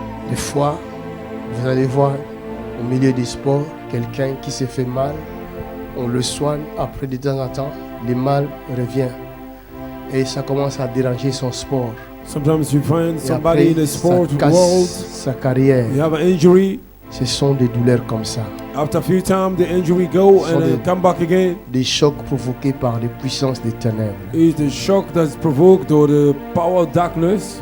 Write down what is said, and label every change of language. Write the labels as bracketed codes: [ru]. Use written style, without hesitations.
[fr] Des fois, vous allez voir au milieu du sport quelqu'un qui s'est fait mal, on le soigne, après de temps en temps, le mal revient et ça commence à déranger son sport. [en] Sometimes you find somebody in the sport world, [fr] sa carrière. [en] You have an injury. [fr] Ce sont des douleurs comme ça. [en] After a few times, the injury go and then come back again. [fr] Des chocs provoqués par les puissances des ténèbres. [en] It's the shock that's provoked or the power of darkness.